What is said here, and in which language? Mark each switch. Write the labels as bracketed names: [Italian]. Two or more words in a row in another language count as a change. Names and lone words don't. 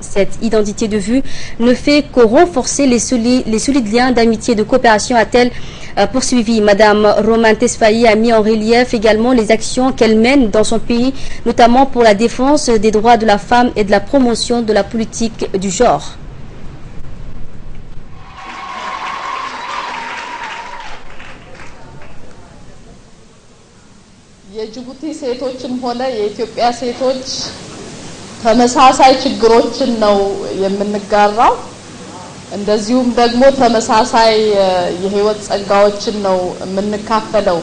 [French] Cette identité de vue ne fait que renforcer les solides liens d'amitié et de coopération, a-t-elle poursuivi. Madame Roman Tesfaye a mis en relief également les actions qu'elle mène dans son pays, notamment pour la défense des droits de la femme et de la promotion de la politique du genre. [Amharic] የጅቡቲ ሴቶችም ሆነ የኢትዮጵያ ሴቶች ተመሳሳይ ችግሮችን ነው የምንጋራው። እንደዚሁም ደግሞ ተመሳሳይ የህይወት ጸጋዎችን ነው የምንካፈለው።